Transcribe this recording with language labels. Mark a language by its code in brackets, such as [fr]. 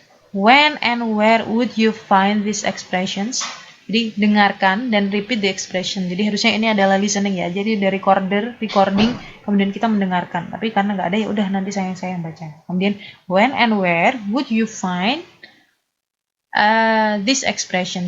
[en] When and where would you find these expressions? [id] Jadi dengarkan dan [en] repeat the expression. [id] Jadi harusnya ini adalah listening ya. Jadi dari recording, kemudian kita mendengarkan. Tapi karena nggak ada ya udah nanti saya yang baca. [en] Kemudian when and where would you find this expression?